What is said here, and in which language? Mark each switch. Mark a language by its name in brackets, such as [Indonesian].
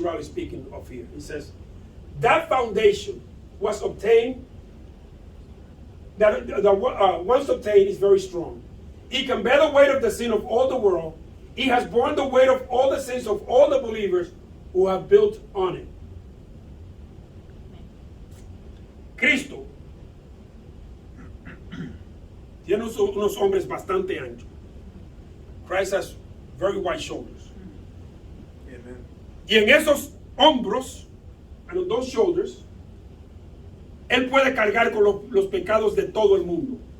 [English] Ryle is speaking of here. He says, that foundation was obtained, once obtained is very strong. He can bear the weight of the sin of all the world. He has borne the weight of all the sins of all the believers who have built on it. [Spanish] Cristo tiene unos hombres bastante anchos. [English] Christ has very wide shoulders. Amen. [Spanish] Y en esos hombros, [English] and on those shoulders, [Spanish] él puede cargar con los pecados de todo el mundo.